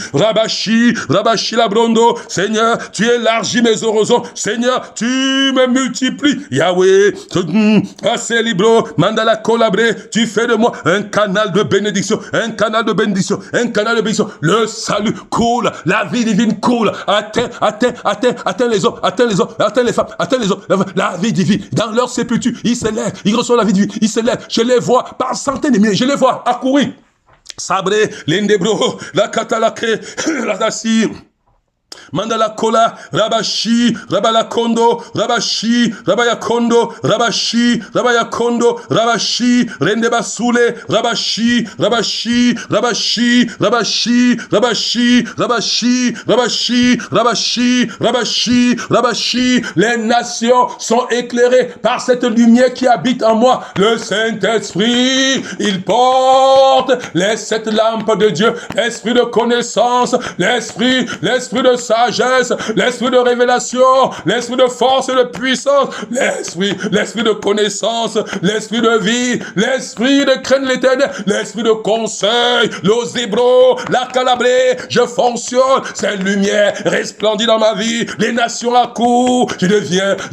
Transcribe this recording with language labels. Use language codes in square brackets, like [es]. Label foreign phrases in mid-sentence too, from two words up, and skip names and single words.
[fr] Rabashi Labrondo, Seigneur, tu élargis mes horizons, Seigneur, tu me multiplies, Yahweh, assez libro, Mandala Collabré, tu fais de moi un canal de bénédiction, le salut coule, la vie divine coule, atteint les hommes, atteint les femmes, atteint les hommes, la vie divine, dans leur sépulture, ils s'élèvent, ils reçoivent la vie divine, ils s'élèvent, je les vois par centaines de milliers, je les vois accourir, Sabré, l'Indebro, la Katalake, la Dassir, Mandala Kola, Rabashi, Rabalakondo, Rabashi, Rabayakondo, Rabashi, Rendebasule, Rabashi, les nations sont éclairées par cette lumière qui habite en moi. Le Saint-Esprit, il porte les 7 lampes de Dieu, l'esprit de connaissance, l'esprit de sagesse, l'esprit de révélation, l'esprit de force et de puissance, l'esprit de connaissance, l'esprit de vie, l'esprit de crainte l'éternel, l'esprit de conseil, l'ozébro, la calabrée, je fonctionne, cette lumière resplendit dans ma vie, les nations accourent, je deviens